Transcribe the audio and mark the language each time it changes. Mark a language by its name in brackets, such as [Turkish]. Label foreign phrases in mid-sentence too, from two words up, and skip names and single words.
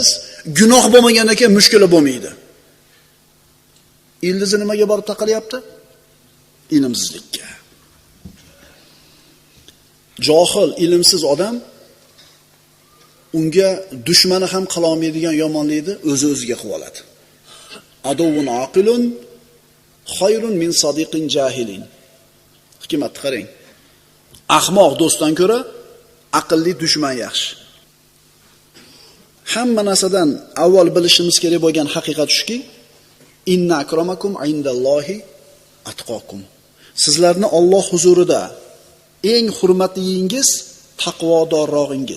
[Uzbek] Gunoh bo'lmagandan keyin mushkula bo'lmaydi. Ildizi nimaga borib taqalyapti? Ilmsizlikka. Johil, ilmsiz odam unga dushmani ham qila olmaydigan yomonlikni o'zi-o'ziga qilib oladi. [Arabic] عدو عاقل خير من صديق جاهل. [Uzbek] Hikmatni qarang. Ahmoq do'stdan ko'ra aqlli dushman yaxshi. Hamma narsadan avval bilishimiz kerak bo'lgan haqiqat shuki, [Arabic] إن أكرمكم عند الله أتقاكم. [Uzbek] Sizlarni Alloh huzurida eng hurmatliyingiz taqvodorrog'ingiz.